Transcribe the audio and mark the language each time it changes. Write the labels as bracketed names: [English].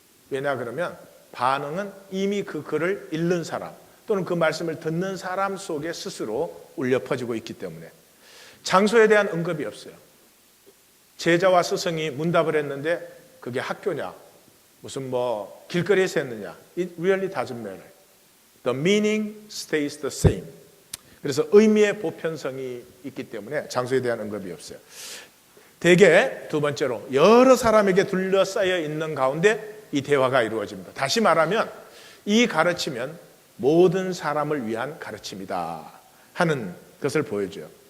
[Korean] 왜냐 그러면 반응은 이미 그 글을 읽는 사람 또는 그 말씀을 듣는 사람 속에 스스로 울려 퍼지고 있기 때문에 장소에 대한 언급이 없어요. 제자와 스승이 문답을 했는데 그게 학교냐 무슨 뭐 길거리에서 했느냐 [English] It really doesn't matter. The meaning stays the same. [Korean] 그래서 의미의 보편성이 있기 때문에 장소에 대한 언급이 없어요. 대개 두 번째로 여러 사람에게 둘러싸여 있는 가운데 이 대화가 이루어집니다. 다시 말하면 이 가르치면 모든 사람을 위한 가르침이다 하는 것을 보여줘요.